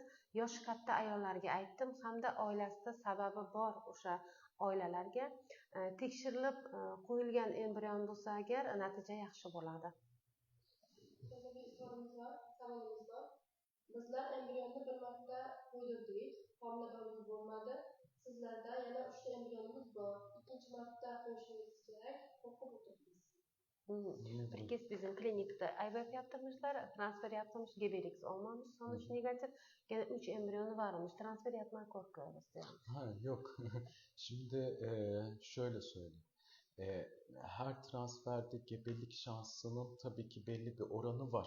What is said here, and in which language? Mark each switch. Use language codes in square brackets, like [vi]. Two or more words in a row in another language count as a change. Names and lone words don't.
[uz] Yoshi katta ayollarga aytdim hamda oilasida sababi bor o'sha oilalarga tekshirilib qo'yilgan embrion bo'lsa agar natija yaxshi bo'ladi. Yana bir savolimiz bor. Bizlar embrionni bir marta qo'ydirdik, homiladorlik bo'lmadi. Sizlarda yana 3 ta embrionimiz bor. Ikkinchi marta qo'yishingiz kerak, qo'rqib o'tiribmiz. [tr] Bir kez bizim klinikda IVF yaptırmışlar, transfer yaptırmış, gebelik olmamış, sonuç negatif. Gene 3 embriyonu varmış, transfer yapmaya korkuyoruz diyor. Ha, yok. Şimdi şöyle söyleyeyim. Her transferde gebelik şansının tabii ki belli bir oranı var.